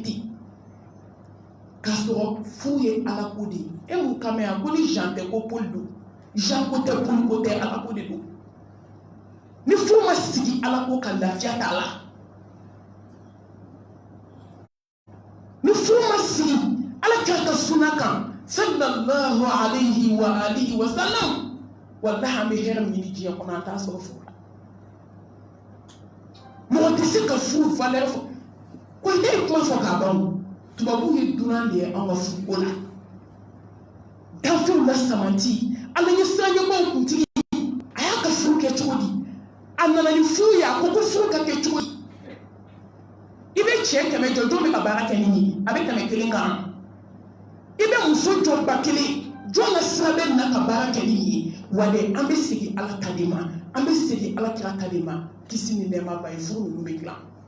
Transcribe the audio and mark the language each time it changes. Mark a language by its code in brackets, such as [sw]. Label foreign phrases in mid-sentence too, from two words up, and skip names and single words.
[bm] k'a sɔrɔ furu ye ala ko de ye e mun kama yan ko ni Jean tɛ ko Paul don Jean ko tɛ Paul ko tɛ ala ko de don ni furu ma sigi ala ko ka lafiya t'a la ni furu ma sigi ala k'a ka suna kan [ar] صلى الله عليه وآله وسلم [bm] wallahi an bɛ hɛrɛ min ɲini diɲɛ kɔnɔ an t'a sɔrɔ furu la mɔgɔ tɛ se ka furu valeur fɔ ko ne ye kuma fɔ k'a ban tubabu ye dunan de ye an ka furuko la danfɛnw la samanti ala ɲɛ siranɲɛbaw kuntigi a y'a ka furu kɛ cogo di a nana ni furu ye a ko furu ka kɛ cogo di i bɛ cɛ 100 jɔ jɔn bɛ ka baara kɛ ni ye a bɛ 100 kan i bɛ muso jɔ 1000 jɔn ka sira bɛ na ka baara kɛ ni ye wa de an bɛ segin ala ta de ma an bɛ segin ala kira ta de ma kisi ni nɛɛma ba ye furu ninnu bɛ dilan